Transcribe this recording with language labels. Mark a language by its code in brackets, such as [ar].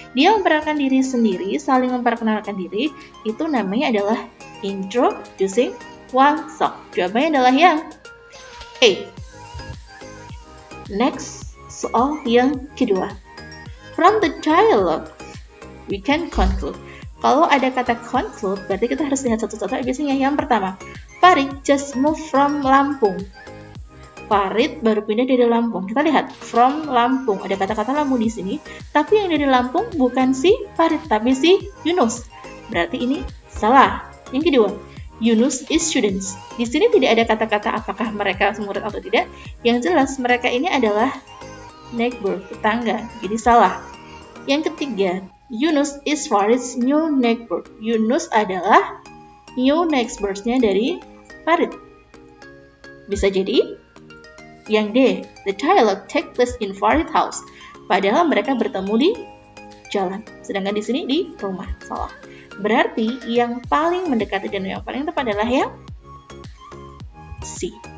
[id] Dia memperkenalkan diri sendiri, saling memperkenalkan diri, itu namanya adalah introducing oneself. Jawabannya adalah yang A. Next, soal yang kedua. [en] From the dialogue, we can conclude. [id] Kalau ada kata conclude, berarti kita harus lihat satu-satu. Biasanya yang pertama, [en] Farid just moved from Lampung. [id] Farid baru pindah dari Lampung. Kita lihat, from Lampung. Ada kata-kata Lampung di sini. Tapi yang dari Lampung bukan si Farid, tapi si Yunus. Berarti ini salah. Yang kedua, [en] Yunus is students. [id] Di sini tidak ada kata-kata apakah mereka murid atau tidak. Yang jelas mereka ini adalah neighbor, tetangga. Jadi salah. Yang ketiga, [en] Yunus is Farid's new neighbor. [id] Yunus adalah new neighbors-nya dari Farid. Bisa jadi yang D, [en] the dialogue take place in Farid house. [id] Padahal mereka bertemu di jalan. Sedangkan di sini di rumah. Salah. Berarti yang paling mendekati dan yang paling tepat adalah yang C.